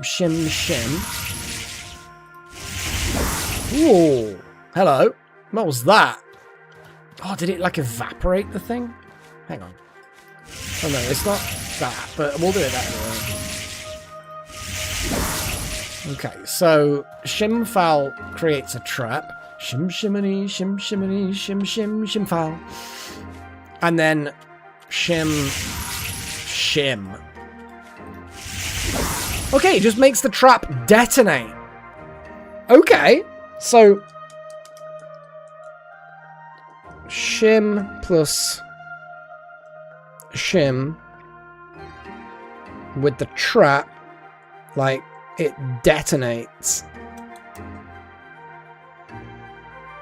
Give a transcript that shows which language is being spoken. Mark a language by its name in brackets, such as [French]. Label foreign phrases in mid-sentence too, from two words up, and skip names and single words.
[English] Ooh, hello. What was that? Oh, did it like evaporate the thing? Hang on. Oh no, it's not that, but we'll do it that way. Okay, so Shim Foul creates a trap. Shim shiminy, shim shiminy, shim shim, shim foul. And then Shim. Okay, it just makes the trap detonate. Okay, so Shim plus Shim with the trap, like, it detonates.